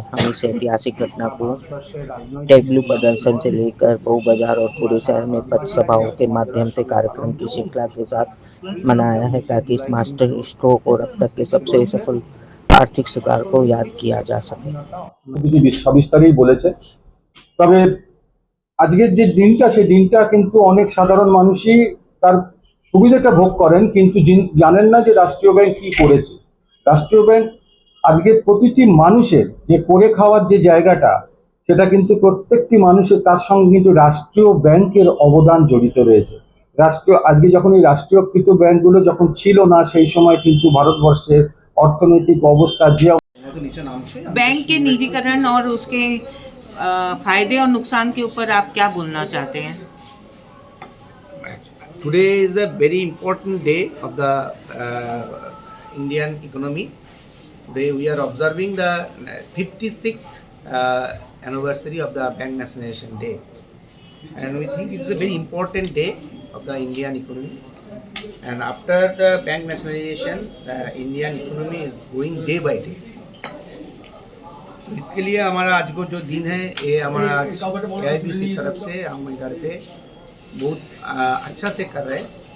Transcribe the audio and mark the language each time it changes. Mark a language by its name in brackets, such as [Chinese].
[Hindi] हम इस ऐतिहासिक घटना को टेबलू प्रदर्शन से लेकर बहु बाजार और पूरे शहर में पथ सभाओं के माध्यम से कार्यक्रम की श्रृंखला के साथ मनाया है, ताकि इस मास्टर स्ट्रोक और अब तक के सबसे सफल आर्थिक सुधार को याद किया जा सके। [Bangla] सविस्तरेই বলেছে। তবে আজকের যে দিনটা সেই দিনটা কিন্তু অনেক সাধারণ মানুষই তার সুবিধাটা ভোগ করেন, কিন্তু জানেন না যে রাষ্ট্রীয় ব্যাংক কি করেছে। রাষ্ট্রীয় ব্যাংক আজকে প্রতিটি মানুষের যে করে খাওয়ার যে জায়গাটা, সেটা কিন্তু প্রত্যেকটি মানুষের, তার সঙ্গে কিন্তু রাষ্ট্রীয় ব্যাংকের অবদান জড়িত রয়েছে। রাষ্ট্রীয় আজকে যখন এই রাষ্ট্রীয়কৃত ব্যাংকগুলো যখন ছিল না, সেই সময় কিন্তু ভারতবর্ষের অর্থনৈতিক অবস্থা যে [Hindi] बैंक के निजीकरण और उसके फायदे और नुकसान के ऊपर आप क्या बोलना चाहते हैं? [English] Today is a very important day of the Indian economy. Today we are observing the 56th anniversary of the Bank Nationalization Day, and we think it is a very important day of the Indian economy. And after the bank nationalization, the Indian economy is growing day by day. [Hindi] इसके लिए हमारा आज को जो दिन है, ये हमारा AIBC तरफ से हम इधर पे बहुत अच्छा से कर रहे हैं।